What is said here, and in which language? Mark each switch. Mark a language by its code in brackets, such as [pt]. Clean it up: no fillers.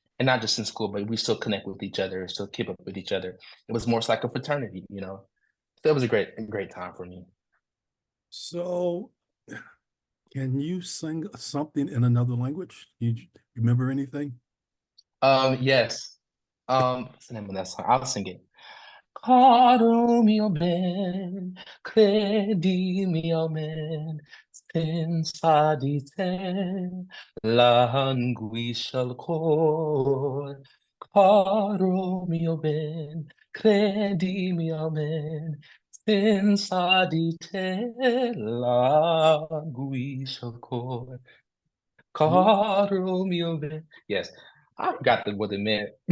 [en] And not just in school, but we still connect with each other, still keep up with each other. It was more like a fraternity. So it was a great time for me. So, can you sing something in another language? You remember anything? Yes. What's the name of that song? I'll sing it. [it] Caro mio ben, credi mio men, senza di te languisce il cor. Caro mio ben, credi mio men, senza di te languisce il cor. Caro mio ben. [en] Yes, I forgot what it meant.